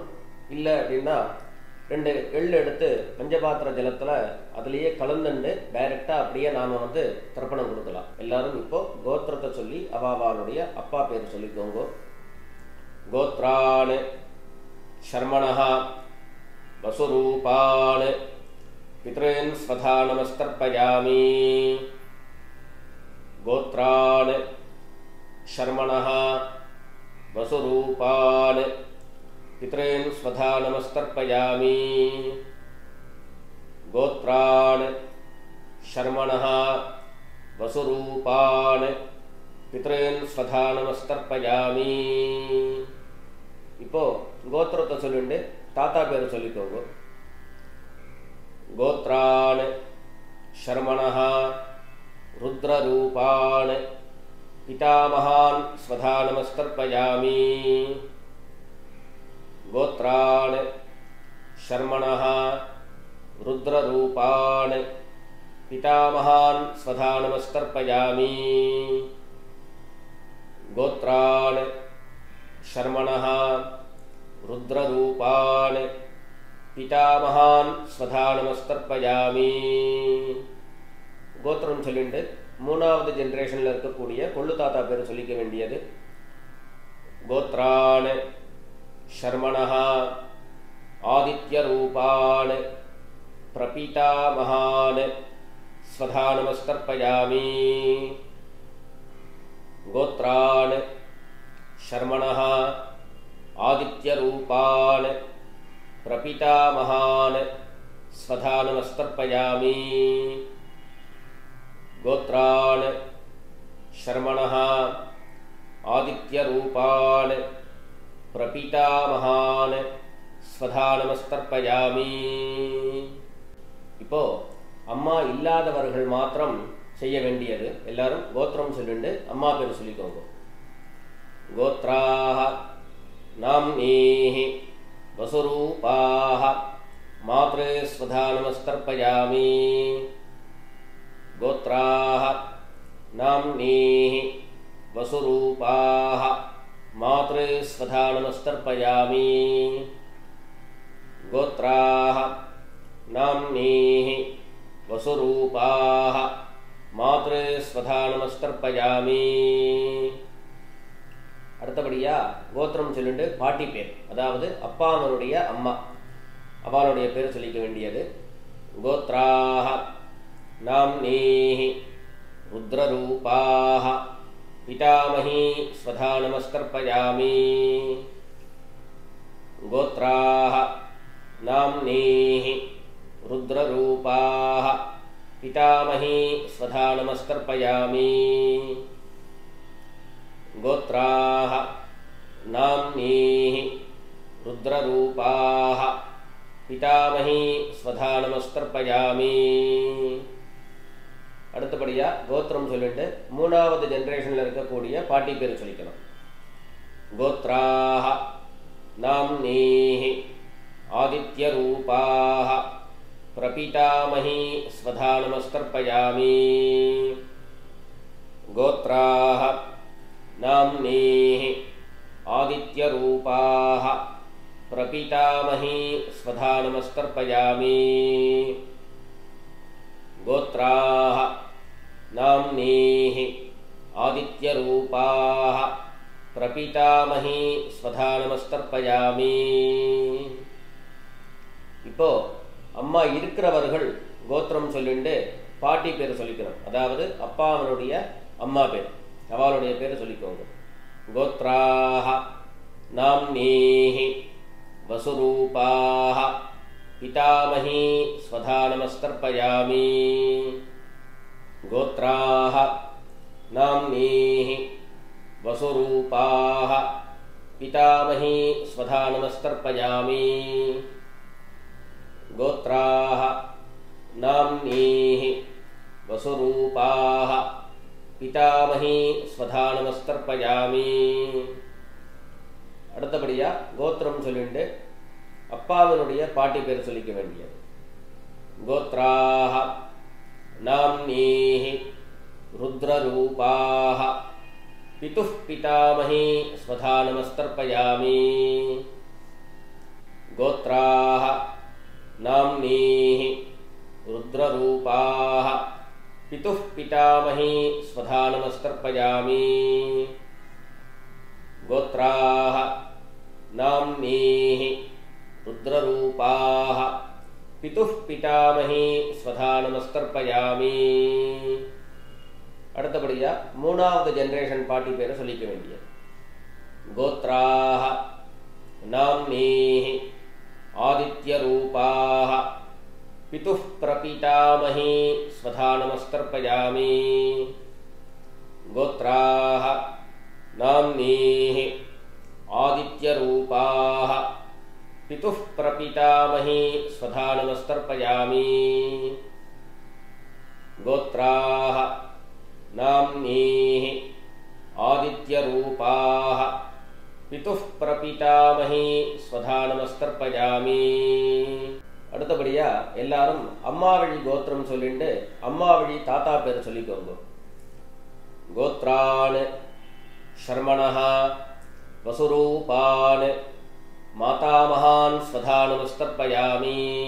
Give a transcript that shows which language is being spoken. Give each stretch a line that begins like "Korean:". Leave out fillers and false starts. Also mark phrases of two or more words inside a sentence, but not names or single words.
Tamil: இல்லை அப்படின்னா 2 எள்ளு எடுத்து பஞ்சபாத்திர ஜலத்தில் அதுலேயே கலந்துண்டு டைரெக்டாக அப்படியே நாம் தர்ப்பணம் கொடுக்கலாம். எல்லாரும் இப்போ கோத்திரத்தை சொல்லி அவாவாளுடைய அப்பா பேர் சொல்லிக்கோங்க.
Sanskrit: गोत्रान् शर्मणः वसुरूपान् पितॄन् स्वधा नमस्तर्पयामि. गोत्रान् शर्मणः वसुरूपान् पितॄन् स्वधा नमस्तर्पयामि. गोत्रान् शर्मणः वसुरूपान् पितॄन् स्वधा नमस्तर्पयामि.
Tamil: இப்போ கோத்திரத்தை சொல்லிட்டு தாத்தா பேர் சொல்லிக்கோங்க.
Sanskrit: गोत्रान् शर्मणः रुद्ररूपान् पितामहान् स्वधा नमस्तर्पयामि। गोत्रान् शर्मणः रुद्ररूपान् पितामहान् स्वधा नमस्तर्पयामि। गोत्रान् शर्मणः रुद्ररूपान् पितामहान् स्वधा नमस्तर्पयामि.
Tamil: கோத்திரம் சொல்லிட்டு மூணாவது ஜெனரேஷனில் இருக்கக்கூடிய கொள்ளு தாத்தா பேர் சொல்லிக்க வேண்டியது.
Sanskrit: गोत्रान् शर्मणः आदित्यरूपान् प्रपितामहान् स्वधा नमस्तर्पयामि. गोत्रान् शर्मणः आदित्यरूपान् प्रपितामहान् स्वधा नमस्तर्पयामि. गोत्रान् शर्मणः आदित्यरूपान् प्रपितामहान् स्वधा नमस्तर्पयामि.
Tamil: இப்போ அம்மா இல்லாதவர்கள் மாத்திரம் செய்ய வேண்டியது. எல்லாரும் கோத்திரம் சொல்லிட்டு அம்மா பேர் சொல்லிக்கோங்க.
Sanskrit: गोत्राः नाम्नीः वसुरूपाः मातृ स्वधा नमस्तर्पयामि. गोत्राः नाम्नीः वसुरूपाः मातृ स्वधा नमस्तर्पयामि. गोत्राः नाम्नीः वसुरूपाः मातृ स्वधा नमस्तर्पयामि.
Tamil: அடுத்தபடியா கோத்திரம் சொல்லிட்டு பாட்டி பேர், அதாவது அப்பாவனுடைய அம்மா அவளுடைய பேர் சொல்லிக்க வேண்டியது.
Sanskrit: கோத்ராः नाम्नीः रुद्ररूपाः पितामही स्वधा नमस्तर्पयामि. गोत्राः नाम्नीः रुद्ररूपाः पितामही स्वधा नमस्तर्पयामि. गोत्राः नाम्नीः रुद्ररूपाः पितामही स्वधा नमस्तर्पयामि.
Tamil: அடுத்தபடியா கோத்திரம் சொல்லிட்டு மூணாவது ஜெனரேஷன்ல இருக்கக்கூடிய பாட்டி பேர் சொல்லிக்கணும்.
Sanskrit: गोत्राः नाम्नीः आदित्यरूपाः प्रपितामही स्वधा नमस्तर्पयामि. गोत्राः नाम्नीः आदित्यरूपाः प्रपितामही स्वधा नमस्तर्पयामि. गोत्राः नाम्नीः आदित्यरूपाः प्रपितामही स्वधा नमस्तर्पयामि.
Tamil: இப்போ அம்மா இருக்கிறவர்கள் கோத்திரம் சொல்லிட்டு பாட்டி பேர் சொல்லிக்கணும். அதாவது அப்பாவனுடைய அம்மா பேர் அவளுடைய பேர் சொல்லிக்கோங்க.
Sanskrit: கோத்ராः नाम्नीः वसुरूपाः पितामही स्वधा नमस्तर्पयामि. गोत्राः नाम्नीः वसुरूपाः पितामही स्वधा नमस्तर्पयामि. गोत्राः नाम्नीः वसुरूपाः पितामही स्वधा नमस्तर्पयामि.
Tamil: அடுத்தபடியா கோத்திரம் சொல்லிட்டு அப்பாவனுடைய பாட்டி பேர் சொல்லிக்க வேண்டியது.
Sanskrit: गोत्राः नाम्नीः रुद्ररूपाः पितुः पितामही स्वधा नमस्तर्पयामि. गोत्राः नाम्नीः रुद्ररूपाः पितुः पितामही स्वधा नमस्तर्पयामि. गोत्राः नाम्नीः रुद्ररूपाः पितुः पितामही स्वधा नमस्तर्पयामि.
Tamil: அடுத்தபடியா மூணாவது ஜெனரேஷன் பாட்டி பேரை சொல்லிக்க வேண்டியது.
Sanskrit: கோத்ராः नाम्नीः आदित्यरूपाः पितुः प्रपितामही स्वधा नमस्तर्पयामि. गोत्राः नाम्नीः आदित्यरूपाः पितुः प्रपितामही स्वधा नमस्तर्पयामि. गोत्राः नाम्नीः आदित्यरूपाः पितुः प्रपितामही स्वधा नमस्तर्पयामि.
Tamil: அடுத்தபடியா எல்லாரும் அம்மா வழி கோத்திரம் சொல்லிட்டு அம்மா வழி தாத்தா பேர் சொல்லிக்கோங்க.
Sanskrit: गोत्रान् शर्मणः वसुरूपान् मातामहान् स्वधा नमस्तर्पयामि.